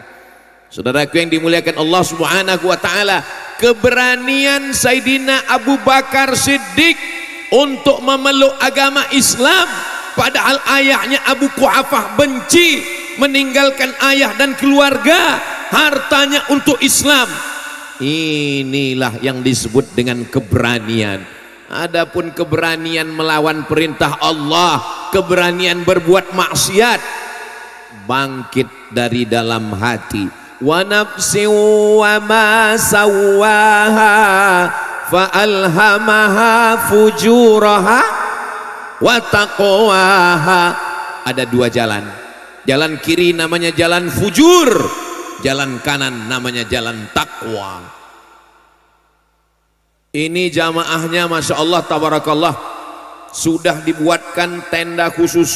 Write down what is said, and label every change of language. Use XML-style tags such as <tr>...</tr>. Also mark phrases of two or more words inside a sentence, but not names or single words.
<id>Saudaraku yang dimuliakan Allah</id> <ar>سبحانه وتعالى,</ar> <id>keberanian Sayyidina Abu Bakar Siddiq untuk memeluk agama Islam, padahal ayahnya Abu Quhafah benci, meninggalkan ayah dan keluarga, hartanya untuk Islam. Inilah yang disebut dengan keberanian. Adapun keberanian melawan perintah Allah, keberanian berbuat maksiat, bangkit dari dalam hati.</id> <ar>ونفس وما سواها فألهمها فجورها وتقواها.</ar> <id>Ada dua jalan. Jalan kiri namanya jalan fujur, jalan kanan namanya jalan takwa. Ini jamaahnya</id> <ar>ما شاء الله تبارك الله,</ar> <id>sudah dibuatkan tenda khusus.</id>